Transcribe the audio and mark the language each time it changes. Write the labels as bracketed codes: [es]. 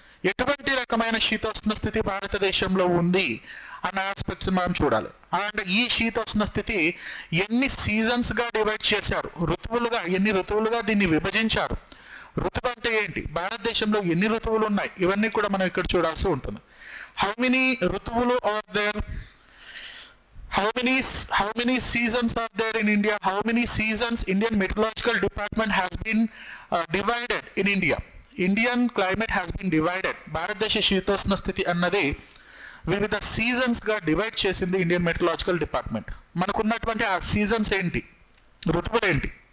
[te] ఎటువంటి రకమైన శీతోష్ణ స్థితి భారతదేశంలో ఉంది అన్న ఆస్పెక్ట్స్ మనం చూడాలి. అండ్ ఈ శీతోష్ణ స్థితి ఎన్ని సీజన్స్గా డివైడ్ చేశారు, ఎన్ని ఋతువులుగా దీన్ని విభజించారు, ఋతువు అంటే ఏంటి, భారతదేశంలో ఎన్ని ఋతువులు ఉన్నాయి, ఇవన్నీ కూడా మనం ఇక్కడ చూడాల్సి ఉంటుంది. [en] How many ఋతువులు are there, how many seasons are there in India, how many seasons Indian Meteorological Department has been divided in India. Indian climate has been divided. [te] భారతదేశ శీతోష్ణ స్థితి అన్నది వివిధ సీజన్స్గా డివైడ్ చేసింది ఇండియన్ మెట్రలాజికల్ డిపార్ట్మెంట్. మనకున్నటువంటి ఆ seasons ఏంటి, ఋతువులు ఏంటి?